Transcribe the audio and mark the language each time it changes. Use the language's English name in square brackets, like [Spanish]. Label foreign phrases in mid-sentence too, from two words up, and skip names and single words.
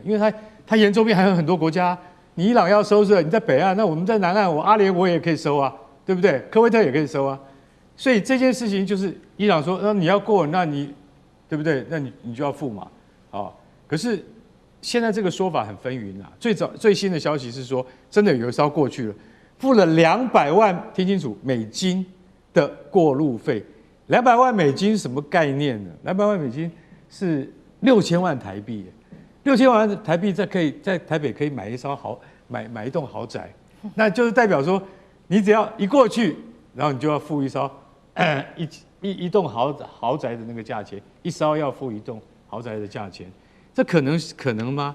[Chinese] 因為它沿周邊還有很多國家，你伊朗要收是，你在北岸，那我們在南岸，阿联酋也可以收啊，對不對？科威特也可以收啊。所以这件事情就是伊朗說，你要過，那你對不對？那你就要付嘛，可是現在這個說法很紛紜啊。最新的消息是說，真的有一艘過去了，付了200 萬，聽清楚，美金的過路費。200萬美金是什麼概念呢？200萬美金是6000萬台幣，6000萬台幣在台北可以買一棟豪宅，那就是代表說，你只要一過去，然後你就要付一艘一棟豪宅的那個價錢，一艘要付一棟豪宅的價錢，這可能嗎？